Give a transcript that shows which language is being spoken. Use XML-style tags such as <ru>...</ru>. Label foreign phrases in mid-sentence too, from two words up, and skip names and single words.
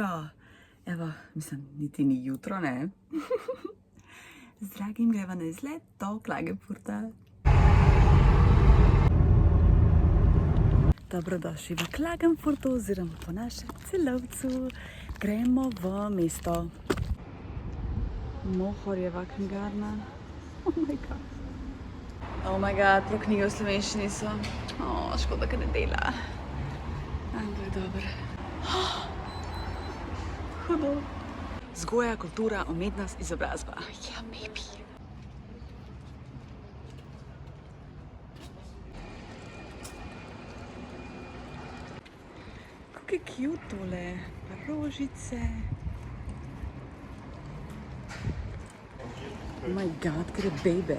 <sl>Evo, mislim, niti ni jutro, ne? Z Dragim greva na izlet do Klagenfurta. Dobrodošli v Klagenfurtu oziroma po našem Celovcu. Gremo v mesto. Mohorjeva knjigarna.</sl> <en>Oh my god,</en> <sl>prav knjige v slovenščini so. Škoda, ker ne dela. Ampak dobro. Hudo. Vzgoja, kultura, umetnost, izobrazba. Ja, maybe. Kako je cute tole. Pa rožice.</sl> <en>Oh my god,</en> <sl>ker je bebe.</sl>